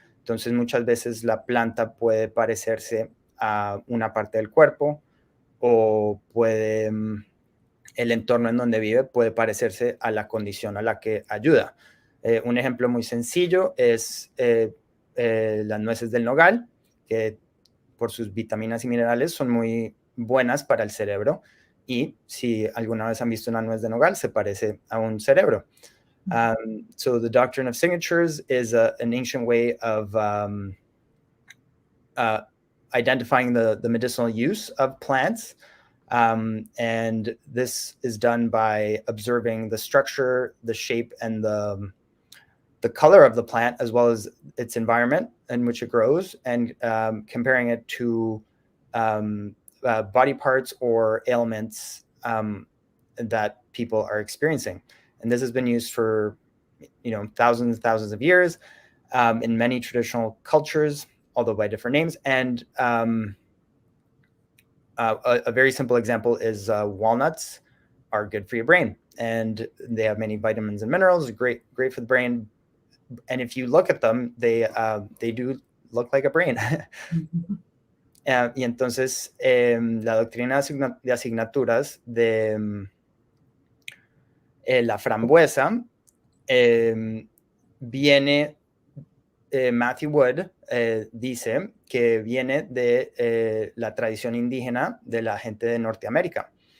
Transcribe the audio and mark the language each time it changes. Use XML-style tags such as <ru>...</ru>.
<es>Entonces, muchas veces la planta puede parecerse a una parte del cuerpo o el entorno en donde vive puede parecerse a la condición a la que ayuda. Un ejemplo muy sencillo es las nueces del nogal, que por sus vitaminas y minerales son muy buenas para el cerebro. Y si alguna vez han visto una nuez de nogal, se parece a un cerebro.</es> <en>So the doctrine of signatures is an ancient way of identifying the medicinal use of plants. And this is done by observing the structure, the shape, and the color of the plant, as well as its environment in which it grows, and comparing it to body parts or ailments that people are experiencing. And this has been used for thousands and thousands of years in many traditional cultures, although by different names. And a very simple example is walnuts are good for your brain, and they have many vitamins and minerals, great for the brain. And if you look at them, they do look like a brain.</en> <es>Y entonces la doctrina de asignaturas de la frambuesa viene, Matthew Wood dice que viene de la tradición indígena de la gente de Norteamérica.</es>